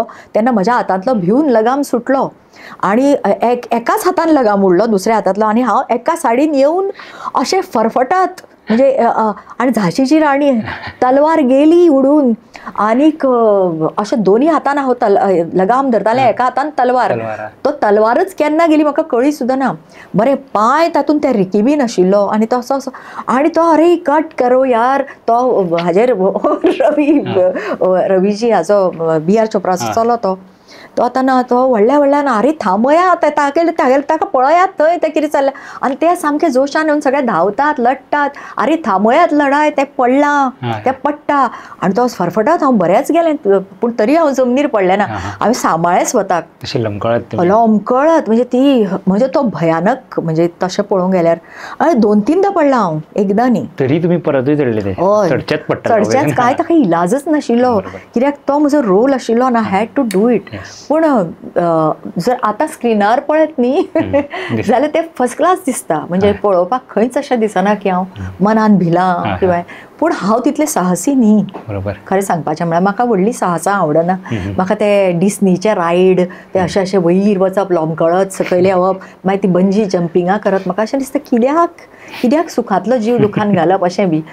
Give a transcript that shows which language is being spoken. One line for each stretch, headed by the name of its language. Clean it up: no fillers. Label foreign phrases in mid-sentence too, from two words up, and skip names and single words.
Konkani: तेन्ना म्हज्या हातांतलो भिवन लगाम सुटलो आनी एकाच हातान लगाम उरलो दुसऱ्या हातांतलो आनी हांव एका सायडीन येवन अशें फरफटात म्हणजे आनी झाशीची राणी तलवार गेली उडून आनीक अशें दोनी हातान हांव लगाम धरतालें, एका हातान तलवार. तो तलवारच केन्ना गेली म्हाका कळ्ळी सुद्दां ना. बरें पांय तातूंत ते रिकिबी नाशिल्लो आनी तो असो आनी तो
Hindi: अरे कट करो यार.
Konkani: तो हाजेर रवीजी हाचो B.R. चोप्राचो चलो तो आतां तो व्हडल्यान अरे थांबयात ताका पळयात थंय तें कितें चल्लें. आनी ते सामके जोशान येवन सगळे धांवतात लडटात. अरे थांबयात लढाय, तें पडलां तें पडटा. आनी तो फरफटात हांव बरेंच गेलें पूण तरी हांव जमनीर पडलें ना. हांवें सांबाळ्ळें स्वताक लमकळत म्हणजे ती म्हणजे तो भयानक म्हणजे तशें पळोवंक गेल्यार. आनी 2-3दां पडलां हांव, एकदां न्ही. तरी तुमी परतूय चडले चडचेंच कांय ताका इलाजच नाशिल्लो, कित्याक तो म्हजो रोल आशिल्लो आनी
English: I had to do it.
Konkani: पूण जर आतां स्क्रिनार पळयत न्ही जाल्यार ते
English: first class
Konkani: दिसता. म्हणजे पळोवपाक खंयच अशें दिसना की हांव मनान भिलां किंवा. पूण हांव तितलें साहसी न्ही खरें सांगपाचें म्हळ्यार. म्हाका व्हडली साहसां आवडना. म्हाका ते डिस्नीचे रायड ते अशें वयर वचप, लोंबकळत सकयल येवप, मागीर ती
English: bungee jumpingां
Konkani: करप, म्हाका अशें दिसता कित्याक सुखांतलो जीव दुखान घालप अशें बी.